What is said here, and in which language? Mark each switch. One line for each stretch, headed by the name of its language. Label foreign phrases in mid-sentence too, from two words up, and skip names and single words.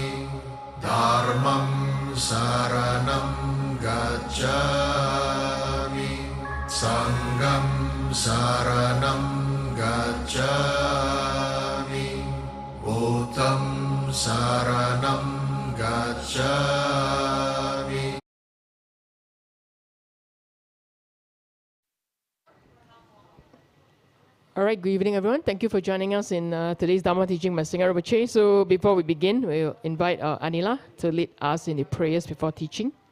Pali: Dharmam saranam gacchami. Sangham saranam gacchami. Buddham saranam gacchami.
English: All right, good evening, everyone. Thank you for joining us in today's Dharma teaching by Singha Rinpoche. So before we begin, we'll invite Anila to lead us in the prayers before teaching.